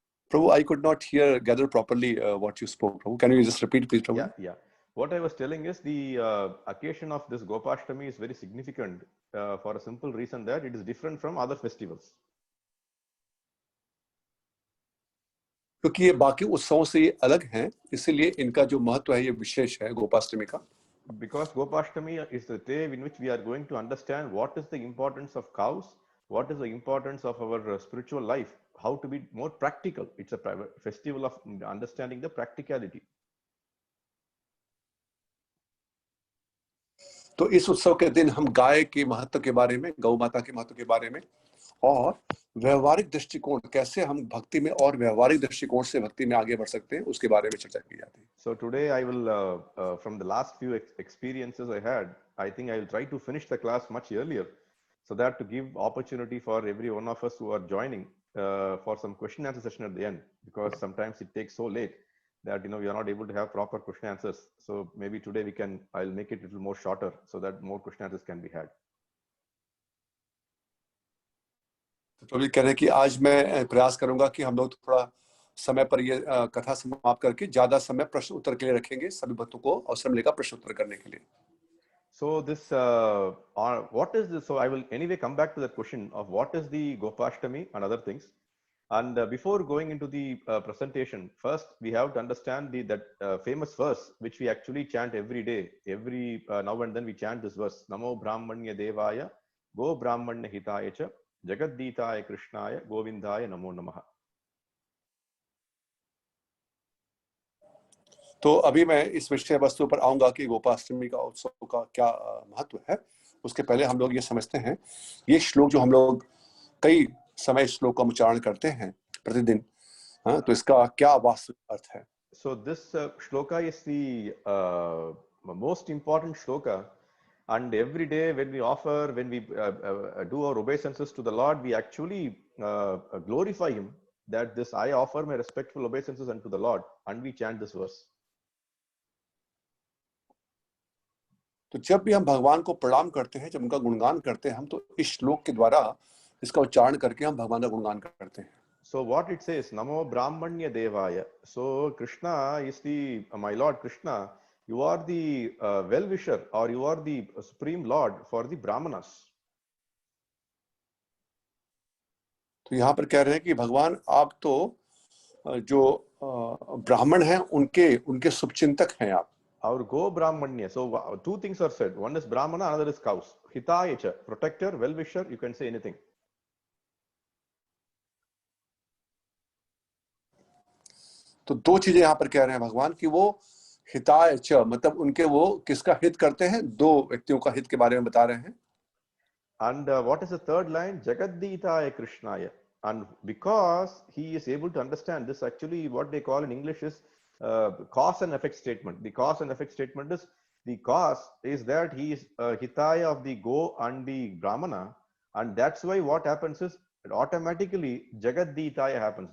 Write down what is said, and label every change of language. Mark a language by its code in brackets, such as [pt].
[en] Prabhu, I could not gather properly what you spoke, Prabhu. Can you just repeat, please, Prabhu? Yeah. What I was telling is the occasion of this Gopashtami is very significant for a simple reason that it is different from other festivals. [hi] क्योंकि ये बाकी उत्सवों से ये अलग हैं, इसीलिए इनका जो महत्व है ये विशेष है गोपाष्टमी का. [en] Because Gopashtami is the day in which we are going to understand what is the importance of cows, what is the importance of our spiritual life, how to be more practical. It's a festival of understanding the practicality. [hi] तो इस उत्सव के दिन हम गाय के महत्व के बारे में, गौ माता के महत्व के बारे में और व्यवहारिक दृष्टिकोण, कैसे हम भक्ति में और व्यवहारिक दृष्टिकोण से भक्ति में आगे बढ़ सकते हैं, उसके बारे में चर्चा की जाती है. [en] So today I will, from the last few experiences I had, I think I will try to finish the class much earlier, so that to give opportunity for every one of us who are joining for some question answer session at the end, because sometimes it takes so late that we are not able to have proper question answers. So maybe today I'll make it a little more shorter so that more question answers can be had. [hi] तो भी कह रहे हैं कि आज मैं प्रयास करूंगा कि हम लोग थोड़ा समय पर ये कथा समाप्त करके ज्यादा समय प्रश्न उत्तर के लिए रखेंगे, सभी भक्तों को अवसर मिलेगा प्रश्न उत्तर करने के लिए. [en] So this, what is this? So I will anyway come back to that question of what is the Gopashtami and other things. And before going into the presentation, first we have to understand that famous verse which we actually chant every day. Every now and then we chant this verse: [sa] Namo Brahmanya Devaya, Go Brahmanya Hitaya Cha, Jagadditaya Krishnaya, Govindaya Namo Namaha. [hi] तो अभी मैं इस विषय वस्तु पर आऊंगा कि गोपाष्टमी का उत्सव का क्या महत्व है. उसके पहले हम लोग ये समझते हैं, ये श्लोक जो हम लोग कई समय श्लोक का उच्चारण करते हैं प्रतिदिन, तो इसका क्या वास्तविक अर्थ है. [en] So this shloka is the most important shloka, and every day when we do our obeisances to the Lord, we actually glorify Him. That this I offer my respectful obeisances unto the Lord, and we chant this verse. [hi] तो जब भी हम भगवान को प्रणाम करते हैं, जब उनका गुणगान करते हैं हम, तो इस श्लोक के द्वारा इसका उच्चारण करके हम भगवान का गुणगान करते हैं. [en] So what it says, [sa] Namo Brahmanya Devaya. [en] So Krishna is the my Lord Krishna. You are the well-wisher, or you are the supreme Lord for the Brahmanas. [hi] तो यहाँ पर कह रहे हैं कि भगवान आप तो जो ब्राह्मण हैं उनके शुभचिंतक हैं आप. [en] Our Go Brahmanya. So two things are said. One is Brahmana, another is cows. Hitaya cha, protector, well-wisher, you can say anything. [hi] तो दो चीजें यहाँ पर कह रहे हैं भगवान कि वो हिताय च, मतलब उनके वो किसका हित करते हैं, दो व्यक्तियों का हित के बारे में बता रहे हैं. [en] And what is the third line? Jagadditaya Krishnaya. And because he is able to understand this, actually what they call in English is cause and effect statement. The cause and effect statement is, the cause is that he is Hitaya of the Go and the Brahmana, and that's why what happens is automatically Jagaditaya happens.